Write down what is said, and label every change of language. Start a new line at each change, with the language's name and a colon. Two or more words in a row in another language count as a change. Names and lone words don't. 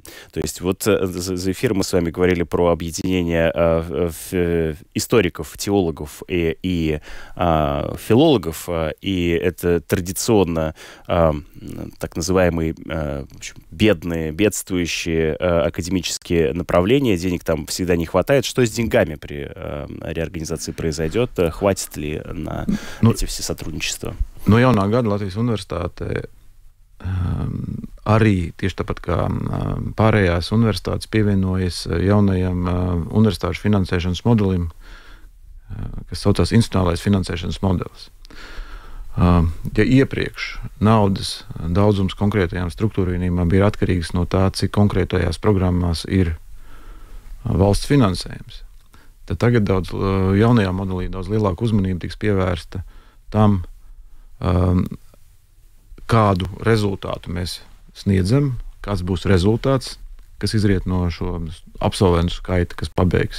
Russian: То есть вот за эфиром мы с вами говорили про объединение историков, теологов и филологов, и это традиционно так называемые бедствующие академические направления. Денег там всегда не хватает. Что с деньгами при реорганизации произойдет? Хватит ли на эти все сотрудничества?
Latvian: No jaunā gada Latvijas Universitāte arī tieši tāpat kā pārējās universitātes pievienojas jaunajam universitāšu finansēšanas modelim, kas saucās institucionālais finansēšanas modelis. Ja iepriekš naudas daudzums konkrētajām struktūra vienībām bija atkarīgs no tā, cik konkrētajās programmās ir valsts finansējums, tad tagad jaunajā modelī daudz lielāka uzmanība tiks pievērsta tam, kādu rezultātu mēs sniedzam, kāds būs rezultāts, kas izriet no šo absolventu skaita, kas pabeigs.